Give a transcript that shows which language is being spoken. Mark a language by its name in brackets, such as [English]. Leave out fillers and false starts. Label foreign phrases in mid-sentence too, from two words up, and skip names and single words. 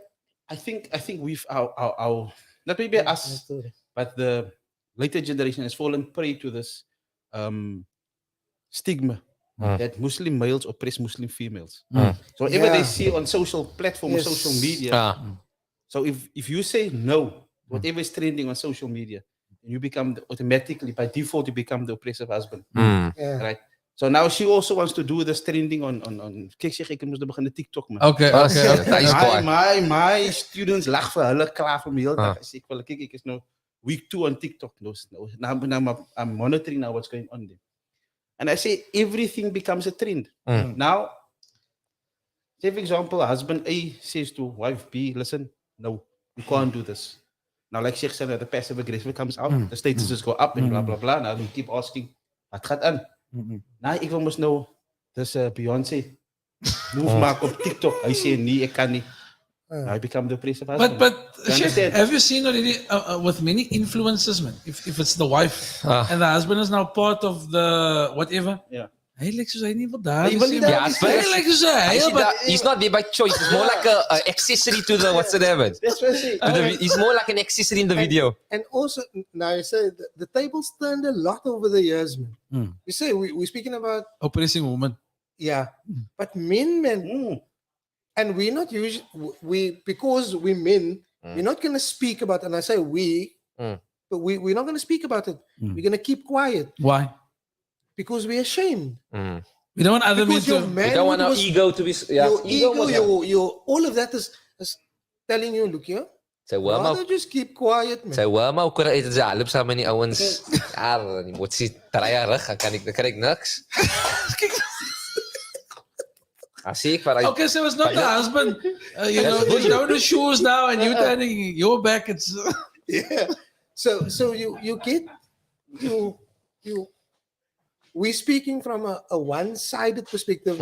[English] I think we've our not maybe us, but the later generation has fallen prey to this stigma that Muslim males oppress Muslim females. So whatever they see on social platforms, social media. So if you say no, whatever is trending on social media, you become automatically by default you become the oppressive husband. Right? So now she also wants to do this trending on [Afrikaans] kyk sê ek moet begin 'n TikTok man. [English] Okay. [Afrikaans] My students lag vir hulle klaar vir my hele dag. Ek wil kyk ek is nou week 2 on TikTok. [English] Now I'm monitoring now what's going on there. And I say everything becomes a trend. Now, say for example, husband A says to wife B, listen, no, you can't do this. Now, like Sheikh said, the passive aggressive comes out, the statuses go up and blah, blah, blah. Now we keep asking, [Afrikaans] wat gaat aan? Nou, ek wil mos nou, dis Beyoncé, move maak op TikTok. Hy sê, nee, ek kan nie. [English] Now I become the oppressive husband. But Sheikh, have you seen already with many influences, man? If it's the wife and the husband is now part of the whatever. Yeah. [Afrikaans] Hy lyk soos hy nie wil daar [English] He's not there by choice. It's more like a accessory to the what's the name? That's what I say. He's more like an accessory in the video. And also, now you say the tables turned a lot over the years, man. You say we're speaking about oppressing women. Yeah, but men, and we're not usually because we men, we're not gonna speak about. And I say we, but we're not gonna speak about it. We're gonna keep quiet. Why? Because we're ashamed. We don't want other men to. We don't want our ego to be. Your ego, your all of that is telling you, look here. Rather just keep quiet, man. [Afrikaans] Sy hoor maar hoe dit is half saam met die ouens. Ja, die moet sy draai rug, kan ek niks. [English] I see. Okay, so it's not the husband. You know, he's down the shoes now, and you're turning your back. It's yeah. So you get you. We're speaking from a one-sided perspective.